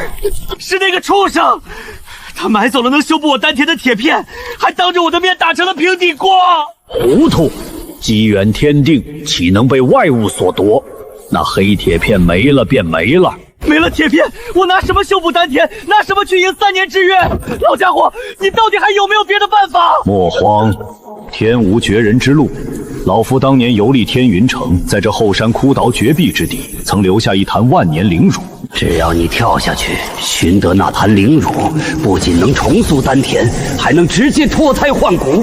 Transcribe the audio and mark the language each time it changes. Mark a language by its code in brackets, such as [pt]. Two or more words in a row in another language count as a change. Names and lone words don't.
[zh] 是那個畜生，他買走了能修補我丹田的鐵片，還當着我的面打成了平底鍋。糊塗！機緣天定，豈能被外物所奪？那黑鐵片沒了便沒了。沒了鐵片，我拿什麼修補丹田？拿什麼去迎3年之約？老家伙，你到底還有沒有別的辦法？莫慌，天無絕人之路。老夫當年遊歷天雲城，在這後山枯島絕壁之地，曾留下一壇萬年靈乳。只要你跳下去，尋得那壇靈乳，不僅能重塑丹田，還能直接脫胎換骨。